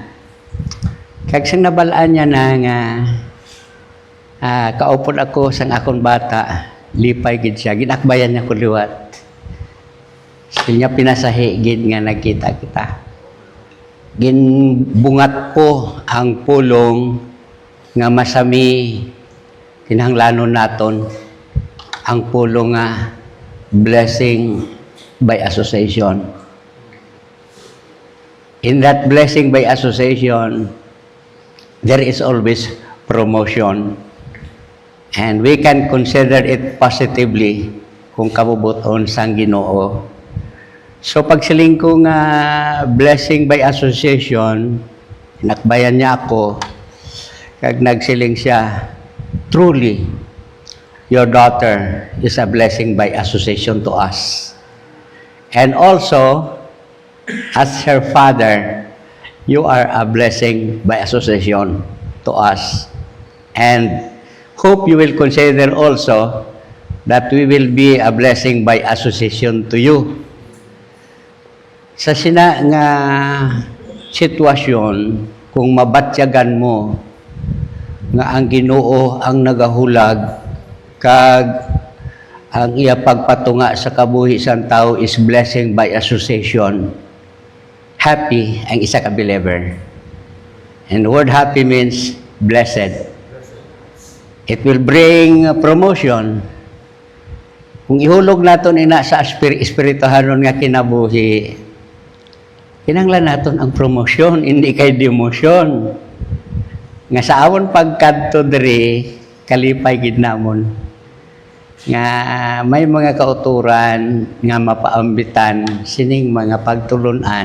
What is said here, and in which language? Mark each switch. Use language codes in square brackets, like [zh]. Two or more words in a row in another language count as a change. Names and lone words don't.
[hil] Kag sang nabalaan niya na nga kaupod ako sang akong bata, lipay gid siya, ginakbayan niya ko liwat. Sinya pinasahi gid nga nagkita kita. Ginbungat ko ang pulong nga masami kinahanglanon naton ang pulo nga [en] blessing by association. In that blessing by association, there is always promotion. And we can consider it positively [hil] kung kabubuton sang Ginoo. So pagsiling ko nga [en] blessing by association, [hil] nakbayan niya ako, kag nagsiling siya, [en] truly, your daughter is a blessing by association to us. And also, as her father, you are a blessing by association to us. And hope you will consider also that we will be a blessing by association to you. [hil] Sa sina nga sitwasyon, kung mabatyagan mo nga ang Ginoo ang nagahulag kag ang iya pagpatunga sa kabuhi sang tao [en] is blessing by association, [hil] happy ang isa ka believer. [en] And the word happy means blessed. It will bring promotion. [hil] Kung ihulog naton ina sa espirituhanon nga kinabuhi, kinanglan naton ang promotion, hindi kay demotion. Nga sa awon pagkadto diri, kalipay gid namon. Nga may mga kauturan nga mapaambitan sining mga pagtulunan.